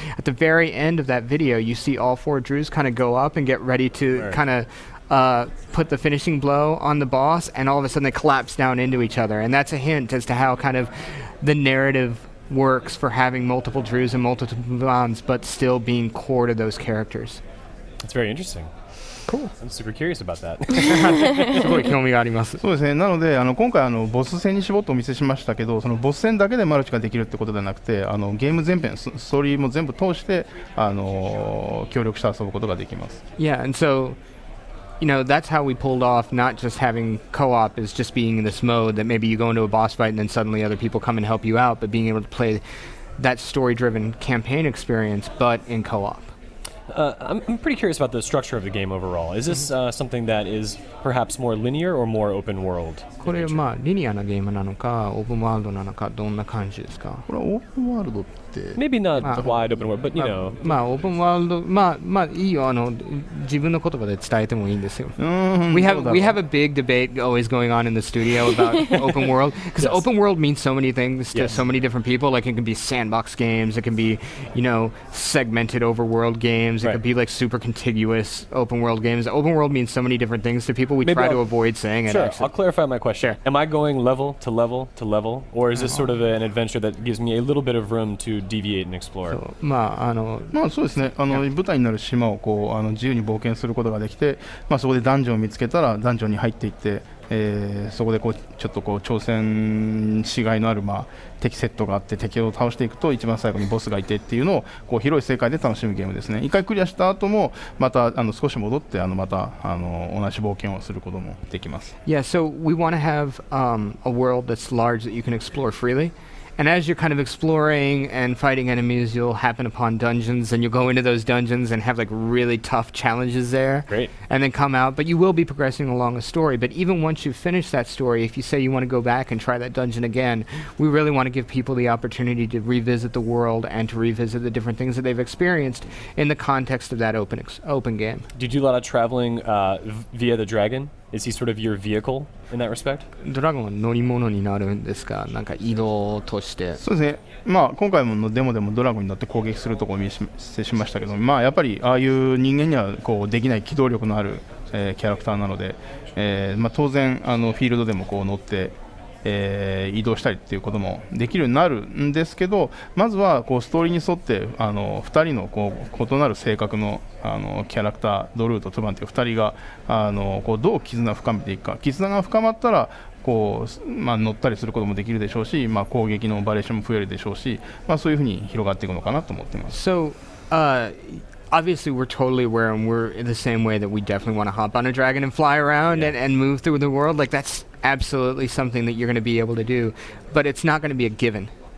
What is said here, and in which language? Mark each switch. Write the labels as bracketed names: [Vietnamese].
[English] At the very end of that video, you see all 4 Drews kind of go up and get ready to kind of put the finishing blow on the boss, and all of a sudden they collapse down into each other, and that's a hint as to how kind of the narrative works for having multiple Drews and multiple Tubans, but still being core to those characters. That's very interesting. Cool. I'm super curious about that. [Japanese] すごい興味があります。そうですね。なので今回ボス戦に絞ってお見せしましたけど、そのボス戦だけでマルチができるってことではなくて、ゲーム全編ストーリーも全部通して協力して遊ぶことができます。 [English] Yeah, and so that's how we pulled off not just having co-op as just being in this mode that maybe you go into a boss fight and then suddenly other people come and help you out, but being able to play that story-driven campaign experience, but in co-op. I'm pretty curious about the structure of the game overall. Is this something that is perhaps more linear or more open world? [Japanese] これリニアなゲームなのかオープンワールドなのかどんな感じですか？これはオープンワールドって [English] Maybe not wide open world, but you know. [Japanese] オープンワールドいいよ自分の言葉で伝えてもいいんですよ。 [English] We have a big debate always going on in the studio about open world because open world means so many things to so many different people. Like it can be sandbox games, it can be segmented overworld games, it could be like super contiguous open world games. Open world means so many different things to people. We try to avoid saying it. Sure, I'll clarify my question. Sure. Am I going level to level to level, or is this sort of an adventure that gives me a little bit of room to deviate and explore? [Japanese] そうですね。舞台になる島を自由に冒険することができて、そこでダンジョンを見つけたらダンジョンに入っていって、そこでちょっと挑戦しがいのある敵セットがあって敵を倒していくと一番最後にボスがいてっていうのを広い世界で楽しむゲームですね。一回クリアした後もまた少し戻ってまた同じ冒険をすることもできます。 [English] Yeah, so we want to have a world that's large that you can explore freely. And as you're kind of exploring and fighting enemies, you'll happen upon dungeons, and you'll go into those dungeons and have like really tough challenges there. Great. And then come out, but you will be progressing along a story. But even once you finish that story, if you say you want to go back and try that dungeon again, we really want to give people the opportunity to revisit the world and to revisit the different things that they've experienced in the context of that open game. Do you do a lot of traveling via the dragon? Is he sort of your vehicle in that respect? [Japanese] ドラゴンは乗り物になるんですか？なんか移動として。そうですね。今回のデモでもドラゴンに乗って攻撃するところを見せしましたけど、やっぱりああいう人間にはできない機動力のある、キャラクターなので、当然フィールドでも乗って。移動したりっていうこともできるようになるんですけど、まずはストーリーに沿って2人の異なる性格のキャラクタードルーとトゥバンという2人がどう絆を深めていくか。絆が深まったら乗ったりすることもできるでしょうし、攻撃のバリエーションも増えるでしょうし、そういうふうに広がっていくのかなと思っています。 [English] So, obviously we're totally aware, and we're in the same way that we definitely want to hop on a dragon and fly around and move through the world. Like, that's absolutely something that you're going to be able to do, but it's not going to be a given.